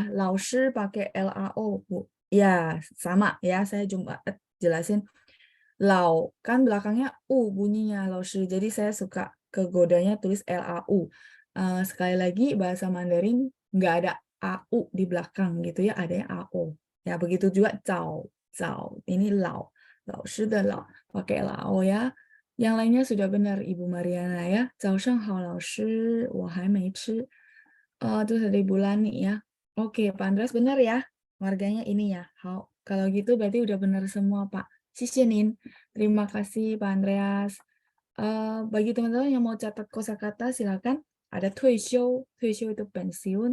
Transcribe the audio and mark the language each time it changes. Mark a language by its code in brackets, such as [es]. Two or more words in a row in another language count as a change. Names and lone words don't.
[id] 老师 pakai LAO, Bu. Ya, sama ya. Saya coba jelasin. Lau, kan belakangnya U bunyinya, [zh] 老师. [id] Jadi saya suka kegodanya tulis LAU. Sekali lagi, bahasa Mandarin nggak ada AU di belakang gitu ya. Adanya AO. Ya, begitu juga 早, 早. Ini lau. [zh] 老师的老, [id] pakai LAO ya. Yang lainnya sudah benar, Ibu Mariana ya. [zh] 早上好, 老师,我还没吃. [id] Terus ada Ibu Lani ya. Oke, Pak Andreas benar ya. Warganya ini ya. Kalau gitu berarti udah benar semua, Pak. Nin. Terima kasih, Pak Andreas. Bagi teman-teman yang mau catat kosakata, silakan. Ada 退休 itu pensiun.